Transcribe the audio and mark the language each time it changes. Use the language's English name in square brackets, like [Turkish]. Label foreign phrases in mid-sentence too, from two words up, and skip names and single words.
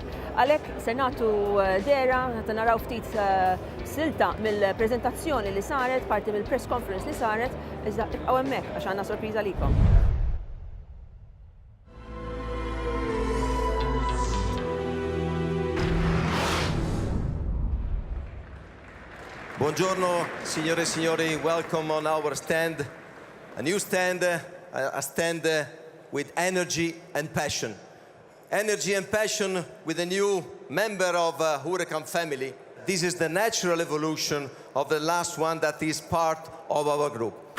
[Maltese] Għalhekk se nagħtu dera naraw ftit silta mill-preżentazzjoni li saret, parti mill- [English] press conference [Maltese] li saret, iżda ibqgħu hemmhekk għax għandna sorpriża likom. [Italian] Buongiorno signore e signori, [English] welcome on our stand, a new stand, a stand with energy and passion. Energy and passion with a new member of Huracan family. This is the natural evolution of the last one that is part of our group.